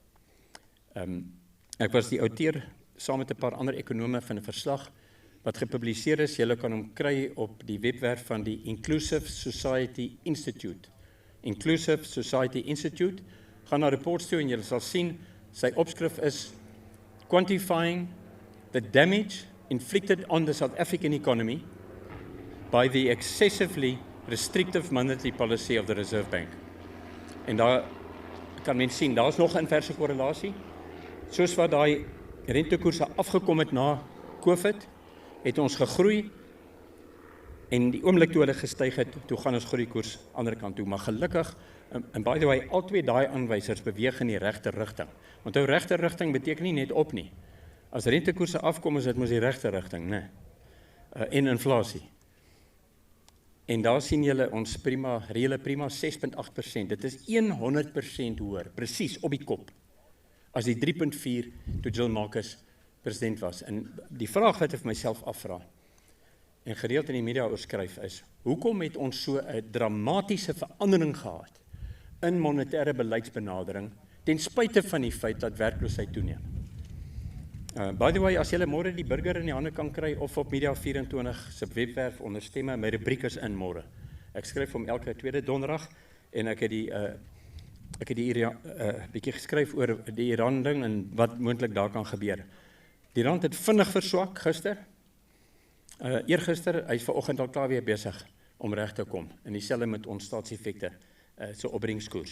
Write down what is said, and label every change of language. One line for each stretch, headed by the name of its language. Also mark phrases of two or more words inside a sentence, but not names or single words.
Afrikaans: Ek was die outeur saam met 'n paar ander ekonome van 'n verslag wat gepubliseer is. Julle kan hom kry op die webwerf van die Inclusive Society Institute. Inclusive Society Institute. Gaan na reports toe en julle sal sien, sy opskrif is Quantifying the Damage Inflicted on the South African Economy by the excessively restrictive monetary policy of the Reserve Bank. En daar kan mens sien, daar is nog 'n inverse korrelasie. Soos wat daai rentekoerse afgekom het na COVID, het ons gegroei en die oomblik toe hulle gestyg het, toe gaan ons groeikoers ander kant toe. Maar gelukkig, en
English: by the way,
Afrikaans: al twee daai aanwysers beweeg in die regte rigting. Want ou regte rigting beteken nie net op nie. As rentekoerse afkom, is dit mos die regte rigting, né? En inflasie. En daar sien julle ons reële prima 6.8%. Dit is 100% hoër, presies op die kop, as die 3.4 toe Jill Marcus president was. En die vraag wat ek vir myself afvra, en gereeld in die media oorskryf is, hoekom het ons so 'n dramatiese verandering gehad in monetêre beleidsbenadering, ten spyte van die feit dat werkloosheid toeneem?
English: By the way,
Afrikaans: as julle môre die burger in die hande kan kry, of op Media 24 se webwerf onder stemme, my rubriek is in môre. Ek skryf hom elke tweede donderdag, en ek het die bietjie geskryf oor die Iran ding, en wat moontlik daar kan gebeur. Die rand het vinnig verswak gister, eergister, hy is vanoggend al klaar weer besig om reg te kom, en dieselfde met ons staatseffekte, so opbrengskoers.